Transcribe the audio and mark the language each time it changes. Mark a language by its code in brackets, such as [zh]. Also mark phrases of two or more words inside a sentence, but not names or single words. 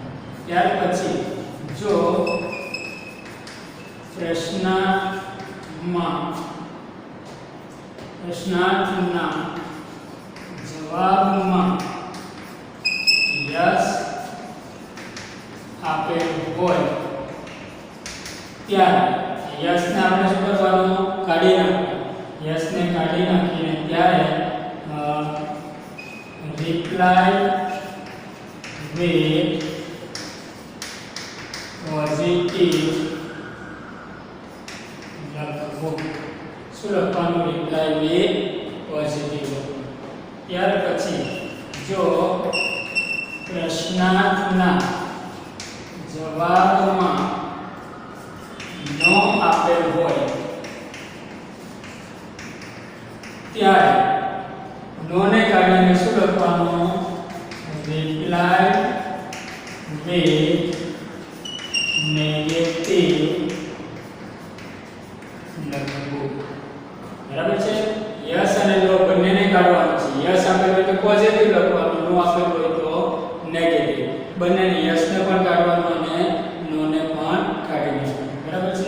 [gu] ત્યાર પછી જો પ્રશ્નાર્થના જવાબમાં યસ આપેલું હોય ત્યારે યસને આપણે શું કરવાનું? કાઢી નાખવાનું. યસને કાઢી નાખીને ત્યારે [en] reply with positive [gu] લખવું. શું લખવાનું? [en] reply with positive [gu] લખવું. ત્યાર પછી જો પ્રશ્નાર્થના જવાબમાં નો આપેલ હોય ત્યારે નોને કાઢીને શું લખવાનું? [en] reply with negative [gu] લખવું. બરાબર છે? યસ અને નો બંનેને કાઢવાનું છે. યસ આપેલું હોય તો પોઝિટિવ લખવાનું, નો આપેલું હોય તો નેગેટિવ. બંનેને યસને પણ કાઢવાનું અને નોને પણ કાઢી નાખવાનું. બરાબર છે?